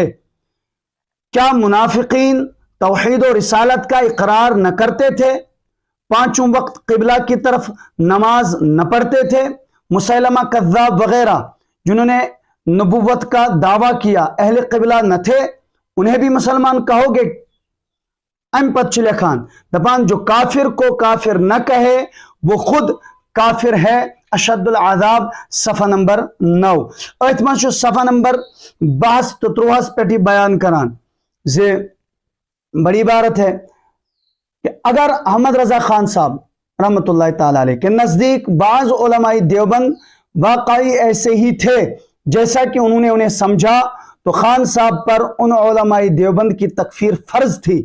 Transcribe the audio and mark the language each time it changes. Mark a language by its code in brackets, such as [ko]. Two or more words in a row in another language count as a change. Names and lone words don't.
[ur] کیا منافقین توحید و رسالت کا اقرار نہ کرتے تھے؟ پانچوں وقت قبلہ کی طرف نماز نہ پڑھتے تھے؟ مسیلمہ کذاب وغیرہ جنہوں نے نبوت کا دعویٰ کیا اہل قبلہ نہ تھے، انہیں بھی مسلمان کہو گے؟ [ks] ام پت لکھان دپان [ur] جو کافر کو کافر نہ کہے وہ خود کافر ہے۔ اشد العذاب صفحہ نمبر 9 [ks] اتما چھو صفحہ نمبر 22 تو 23 پیٹی بیان کران زی [ur] بڑی عبارت ہے کہ اگر احمد رضا خان صاحب رحمت اللہ تعالی علیہ کے نزدیک بعض علماء دیوبند واقعی ایسے ہی تھے جیسا کہ انہوں نے انہیں سمجھا، تو خان صاحب پر ان علماء دیوبند کی تکفیر فرض تھی۔